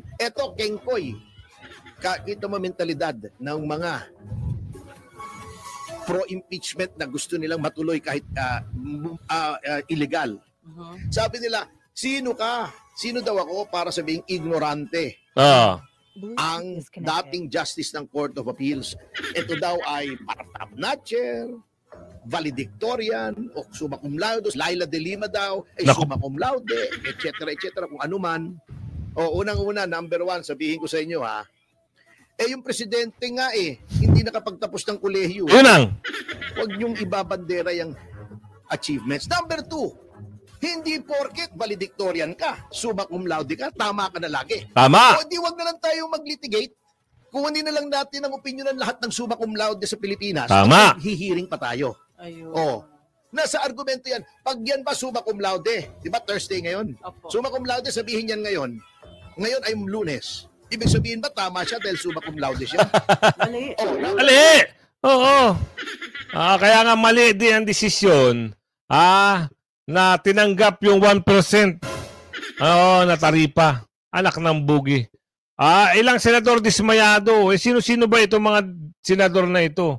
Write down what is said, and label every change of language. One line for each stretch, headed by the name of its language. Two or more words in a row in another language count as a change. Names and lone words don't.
Filipino: Eto, Kengkoy, kita mo mentalidad ng mga pro-impeachment na gusto nilang matuloy kahit illegal. Sabi nila, sino ka? Sino daw ako para sabihing ignorante? Ang dating justice ng Court of Appeals. Ito daw ay parapnatcher, valedictorian, o
Latin: summa cum laude,
Filipino: Laila de Lima daw,
Latin: summa cum laude,
Filipino: etc., kung ano man. Unang-una,
English: number one,
Filipino: sabihin ko sa inyo yung presidente nga hindi nakapagtapos ng kolehiyo. Huwag niyong ibabandera yung achievements.
English: Number two,
Filipino: hindi porket valedictorian ka,
Latin: summa cum laude
Filipino: ka, tama ka na lagi. Tama. O di wag na lang tayo mag-litigate. Kung hindi na lang natin ang opinion ng lahat ng
Latin: summa cum laude
Filipino: sa Pilipinas, tama. Hihiring pa tayo. Ayun. Nasa argumento yan. Pag yan ba
Latin: summa cum laude,
Filipino: di ba Thursday ngayon?
Latin: Summa cum laude,
Filipino: sabihin yan ngayon. Ngayon ay Lunes. Ibig sabihin ba tama siya dahil
Latin: summa cum laude
Filipino: siya? Mali. Mali! Oo. Kaya nga mali din ang desisyon na tinanggap yung 1% na taripa. Anak ng bugi. Ilang senador dismayado. Sino-sino ba itong mga senador na ito?